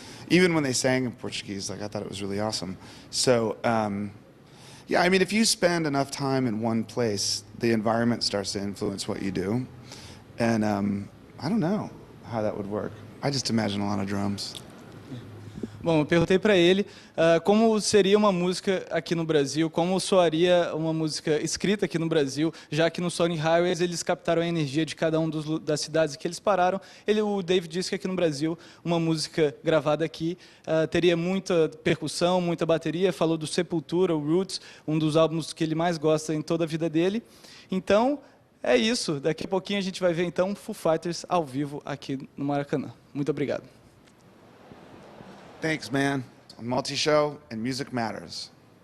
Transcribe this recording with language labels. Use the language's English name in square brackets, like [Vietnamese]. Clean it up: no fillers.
[English] Even when they sang in Portuguese, like, I thought it was really awesome. So, yeah, I mean, if you spend enough time in one place, the environment starts to influence what you do. And I don't know how that would work. I just imagine a lot of drums. [Portuguese] Bom, eu perguntei para ele como seria uma música aqui no Brasil, como soaria uma música escrita aqui no Brasil, já que no Sonic Highways eles captaram a energia de cada um das cidades que eles pararam. O Dave disse que aqui no Brasil uma música gravada aqui teria muita percussão, muita bateria. Falou do Sepultura, o Roots, um dos álbuns que ele mais gosta em toda a vida dele. Então, é isso. Daqui a pouquinho a gente vai ver então Foo Fighters ao vivo aqui no Maracanã. Muito obrigado. [English] Thanks, man. On Multishow and Music Matters.